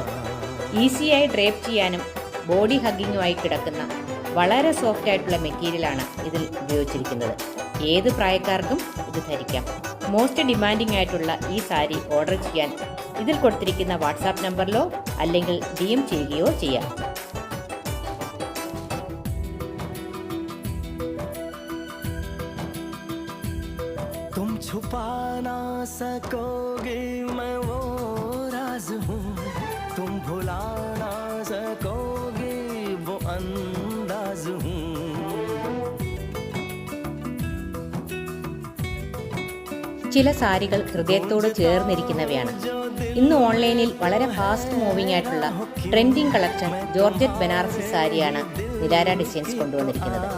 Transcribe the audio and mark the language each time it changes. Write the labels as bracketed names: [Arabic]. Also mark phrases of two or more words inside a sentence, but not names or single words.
[Malayalam] ഈസിയായി ഡ്രേപ്പ് ചെയ്യാനും ബോഡി ഹഗ്ഗിങ്ങുമായി കിടക്കുന്ന വളരെ സോഫ്റ്റ് ആയിട്ടുള്ള മെറ്റീരിയലാണ് ഇതിൽ ഉപയോഗിച്ചിരിക്കുന്നത്. ഏത് പ്രായക്കാർക്കും ഇത് ധരിക്കാം. [English] most demanding [Malayalam] ആയിട്ടുള്ള ഈ സാരി ഓർഡർ ചെയ്യാൻ ഇതിൽ കൊടുത്തിരിക്കുന്ന വാട്സാപ്പ് നമ്പറിലോ അല്ലെങ്കിൽ DM ചെയ്യുകയോ ചെയ്യാം. [Hindi] तुम छुपा ना सकोगे मैं वो राज हूँ, तुम भुला ना सकोगे वो अंदाज हूँ. [Malayalam] ചില സാരികൾ ഹൃദയത്തോട് ചേർന്നിരിക്കുന്നവയാണ്. ഇന്ന് ഓൺലൈനിൽ വളരെ [English] fast moving [Malayalam] ആയിട്ടുള്ള [English] trending collection [Malayalam] ജോർജറ്റ് ബനാറസി സാരിയാണ് നിരാര ഡിസൈൻസ് കൊണ്ടുവന്നിരിക്കുന്നത്.